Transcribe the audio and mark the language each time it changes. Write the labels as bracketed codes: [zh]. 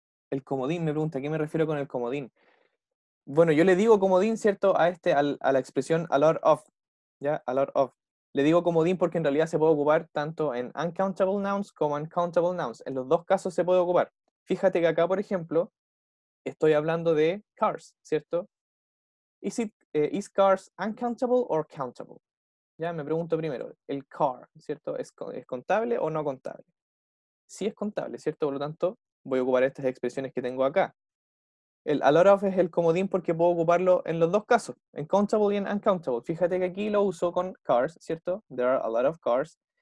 [es] El comodín, me pregunta, ¿a qué me refiero con el comodín? Bueno, yo le digo comodín, ¿cierto? A la expresión a lot of, ¿ya? A lot of. Le digo comodín porque en realidad se puede ocupar tanto en uncountable nouns como en countable nouns. En los dos casos se puede ocupar. Fíjate que acá, por ejemplo, estoy hablando de cars, ¿cierto? [en] Is cars uncountable or countable? [es] Ya me pregunto primero, el car, ¿cierto? ¿Es contable o no contable? Sí es contable, ¿cierto? Por lo tanto, voy a ocupar estas expresiones que tengo acá. El a lot of es el comodín porque puedo ocuparlo en los dos casos, en countable y en uncountable. Fíjate que aquí lo uso con cars, ¿cierto? [en] There are a lot of cars.